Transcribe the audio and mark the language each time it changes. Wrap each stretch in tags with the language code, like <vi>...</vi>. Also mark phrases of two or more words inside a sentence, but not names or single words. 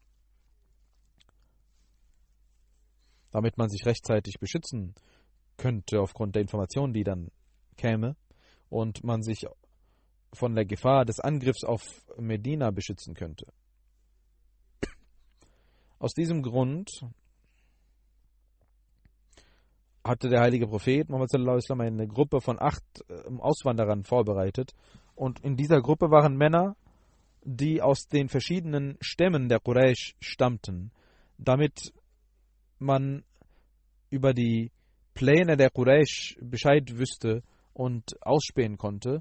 <de>Damit man sich rechtzeitig beschützen könnte aufgrund der Informationen, die dann käme, und man sich von der Gefahr des Angriffs auf Medina beschützen könnte. Aus diesem Grund hatte der heilige Prophet Muhammad</de> <ar>صلى الله عليه وسلم</ar> <de>eine Gruppe von 8 Auswanderern vorbereitet, und in dieser Gruppe waren Männer, die aus den verschiedenen Stämmen der Quraysh stammten, damit man über die Pläne der Quraysh Bescheid wüsste und ausspähen konnte.</de>